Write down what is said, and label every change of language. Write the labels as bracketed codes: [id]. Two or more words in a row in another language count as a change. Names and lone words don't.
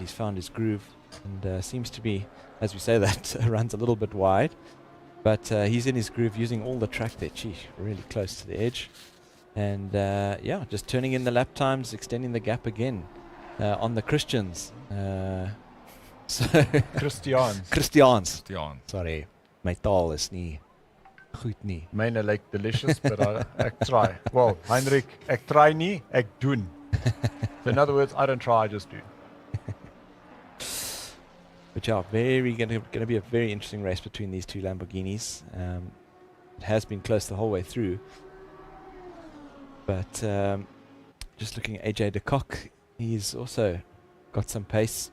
[en] He's found his groove and seems to be, as we say, that runs a little bit wide. But he's in his groove, using all the track there. Gee, really close to the edge. And yeah, just turning in the lap times, extending the gap again on the Christians. So Christians. Sorry, [af] my taal is nie goed nie. [en] Myne like delicious, but I try. Well, [af] Heinrich, ek try nie, ek doen. [en] So in other words, I don't try, I just do. But yeah, going to be a very interesting race between these two Lamborghinis. It has been close the whole way through. But just looking at AJ de Kock, he's also got some pace.